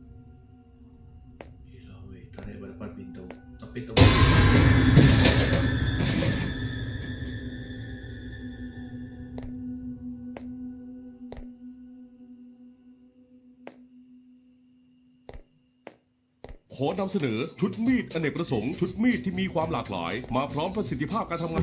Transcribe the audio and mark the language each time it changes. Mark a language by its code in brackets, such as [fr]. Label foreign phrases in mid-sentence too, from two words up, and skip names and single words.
[ms] Gila weh, tarik pada depan pintu. Tapi tu [th] ขอนำเสนอชุดมีดอเนกประสงค์ชุดมีดที่มีความหลากหลาย มาพร้อมประสิทธิภาพการทำงาน